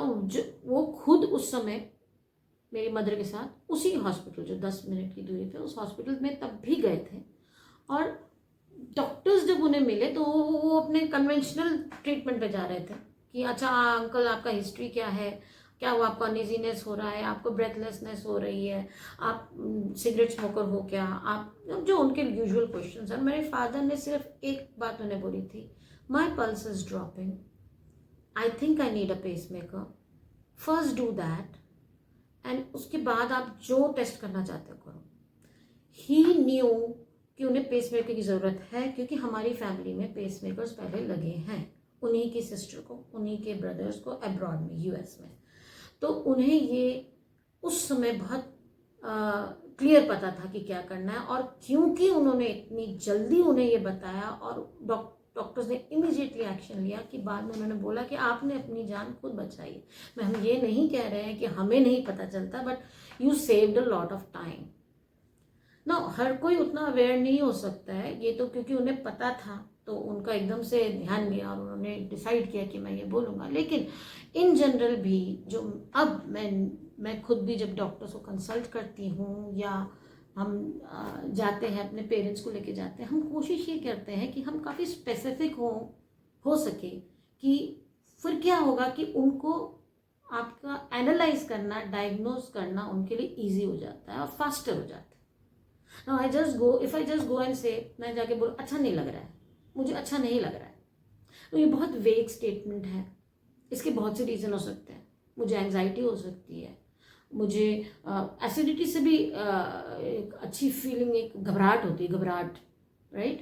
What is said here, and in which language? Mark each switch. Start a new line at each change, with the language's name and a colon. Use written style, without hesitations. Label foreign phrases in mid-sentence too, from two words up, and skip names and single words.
Hindi: वो खुद उस समय मेरी मदर के साथ उसी हॉस्पिटल जो 10 मिनट की दूरी पे, उस हॉस्पिटल में तब भी गए थे, और डॉक्टर्स जब उन्हें मिले तो वो अपने
English: conventional treatment
Hindi: पे जा रहे थे कि अच्छा अंकल आपका हिस्ट्री क्या है, क्या वो आपको अनइजीनेस हो रहा है, आपको ब्रेथलेसनेस हो रही है, आप
English: cigarette smoker
Hindi: हो क्या, आप जो उनके
English: usual questions
Hindi: हैं। मेरे फादर ने सिर्फ एक बात उन्हें बोली थी,
English: My pulse is dropping, I think I need a pacemaker, first do that,
Hindi: एंड उसके बाद आप जो टेस्ट करना चाहते हो करो।
English: He knew
Hindi: कि उन्हें पेस मेकर की ज़रूरत है, क्योंकि हमारी फैमिली में पेस मेकर्स पहले लगे हैं, उन्हीं की सिस्टर को, उन्हीं के ब्रदर्स को अब्रॉड में, यूएस में। तो उन्हें ये उस समय बहुत क्लियर पता था कि क्या करना है, और क्योंकि उन्होंने इतनी जल्दी उन्हें ये बताया और डॉक्टर्स ने
English: immediately action
Hindi: लिया, कि बाद में उन्होंने बोला कि आपने अपनी जान खुद बचाई। मैं हम ये नहीं कह रहे हैं कि हमें नहीं पता चलता,
English: But you saved a lot of time ना।
Hindi: हर कोई उतना अवेयर नहीं हो सकता है, ये तो क्योंकि उन्हें पता था तो उनका एकदम से ध्यान गया और उन्होंने डिसाइड किया कि मैं ये बोलूँगा। लेकिन
English: in general
Hindi: भी जो अब मैं खुद भी जब डॉक्टर्स को कंसल्ट करती हूँ या हम जाते हैं अपने पेरेंट्स को लेके जाते हैं, हम कोशिश ये करते हैं कि हम काफ़ी स्पेसिफिक हो सके, कि फिर क्या होगा कि उनको आपका एनालाइज करना, डायग्नोज करना उनके लिए ईजी हो जाता है और फास्टर हो जाता है।
English: Now I just go and say,
Hindi: मैं जाके बोलूँ अच्छा नहीं लग रहा है, मुझे अच्छा नहीं लग रहा है, तो ये बहुत
English: vague statement
Hindi: है। इसके बहुत से रीज़न हो सकते हैं। मुझे एंजाइटी हो सकती है, मुझे एसिडिटी से भी एक अच्छी फीलिंग, एक घबराहट होती है, घबराहट, राइट।